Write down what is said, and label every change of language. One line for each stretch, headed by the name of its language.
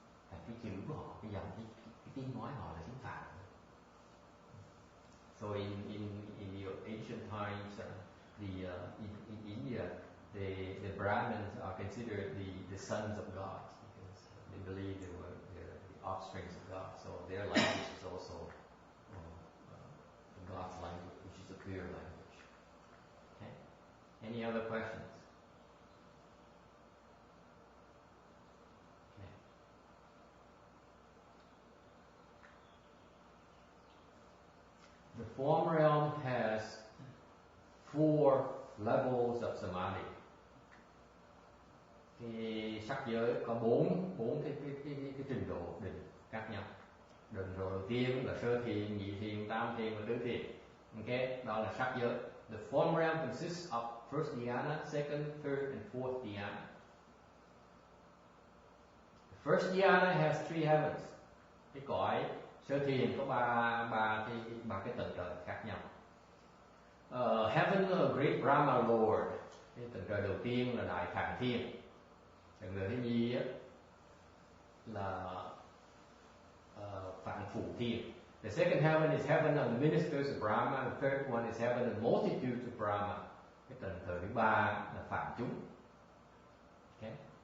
Vietnamese: Thành cái chữ của họ, cái dòng cái tiếng nói họ là tiếng Phạn.
English: So in the ancient times, in India, the Brahmins are considered the sons of God because they believe they were the offsprings of God. So their language is also God's language, which is a pure language. Okay. Any other questions? Okay. The form realm has 4 levels of samadhi.
Vietnamese: Cái sắc giới có 4 cái trình độ định khác nhau. Trình độ đầu tiên là sơ thiền, nhị thiền, tam thiền và tứ thiền. Okay, đó là sắc giới.
English: The form realm consists of first dhyana, second, third, and fourth dhyana. The first dhyana has 3 heavens.
Vietnamese: Cái cõi sơ thiền có ba cái tầng trời khác nhau.
English: Heaven of Great Brahma Lord.
Vietnamese: Cái tầng trời đầu tiên là Đại Phạn Thiên. Tầng trời thứ nhì á là Phạn Phủ Thiên.
English: The second heaven is heaven of the ministers of Brahma. The third one is heaven of multitudes of Brahma.
Vietnamese: Cái tầng trời thứ ba là Phạn chúng. Okay.